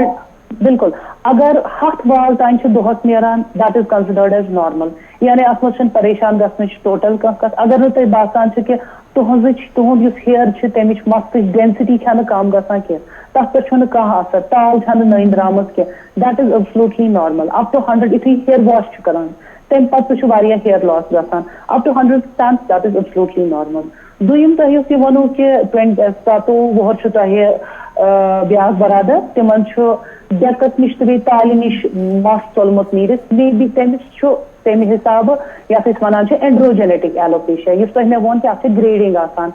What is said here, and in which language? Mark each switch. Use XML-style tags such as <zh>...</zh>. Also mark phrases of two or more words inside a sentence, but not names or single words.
<ks>بالکل اگر 100 بال تام چھِ دۄہس نیران</ks> <en>that is considered as normal,</en> <ks>یعنی اتھ منٛز چھنہٕ پریشان گژھنٕچ ٹوٹل کانٛہہ کتھ. اگر نہٕ تۄہہِ باسان چھُ کہِ تُہُنٛد یُس ہیر چھِ تمِچ مستٕچ ڈینسٹی چھنہٕ کم گژھان کینٛہہ, تتھ پٮ۪ٹھ چھُنہٕ کانٛہہ اثر, تال چھنہٕ نٔنۍ درٛامٕژ کینٛہہ,</ks> <en>that is absolutely normal. up to</en> <ks>100 یُتھُے</ks> <en>hair wash</en> <ks>چھُ کران تمہِ پتہٕ تہِ چھُ واریاہ</ks> <en>hair loss</en> <ks>گژھان,</ks> <en>up to 100% that is absolutely normal.</en> <ks>دوٚیِم تۄہہِ یُس یہِ ووٚنوٕ کہِ 27 وُہر چھُ تۄہہِ بیٛاکھ برادر, تِمن چھُ ڈیٚکس نِش تہٕ بیٚیہِ تالہِ نِش مس ژوٚلمُت نیٖرِتھ,</ks> <en>maybe</en> <ks>تٔمِس چھُ تمہِ حسابہٕ یتھ أسۍ ونان چھِ</ks> <en>androgenetic alopecia,</en> <ks>یُس تۄہہِ مےٚ ووٚن کہِ اتھ چھِ گریڈنگ آسان.</ks>